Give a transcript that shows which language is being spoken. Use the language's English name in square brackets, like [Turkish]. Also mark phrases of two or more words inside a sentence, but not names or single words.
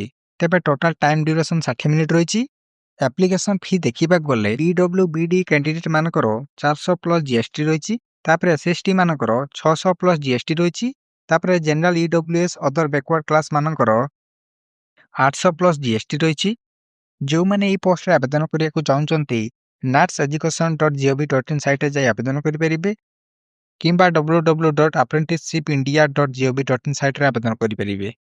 [Odia] ତେବେ [English] total time duration [Odia] 60 ମିନିଟ୍ ରହିଛି। [English] application fee [Odia] ଦେଖିବାକୁ ଗଲେ PWBD କ୍ୟାଣ୍ଡିଡେଟ୍ ମାନଙ୍କର 400 ପ୍ଲସ୍ GST ରହିଛି। ତାପରେ SST ମାନଙ୍କର 600 ପ୍ଲସ୍ GST ରହିଛି। ତାପରେ [English] General EWS Other Backward Class [Odia] ମାନଙ୍କର 800 ପ୍ଲସ୍ GST ରହିଛି। ଯେଉଁମାନେ ଏହି ପୋଷ୍ଟରେ ଆବେଦନ କରିବାକୁ ଚାହୁଁଛନ୍ତି natseducation.gov.in ସାଇଟ୍ରେ ଯାଇ ଆବେଦନ କରିପାରିବେ କିମ୍ବା www.apprenticeshipindia.gov.in ସାଇଟ୍ରେ ଆବେଦନ କରିପାରିବେ।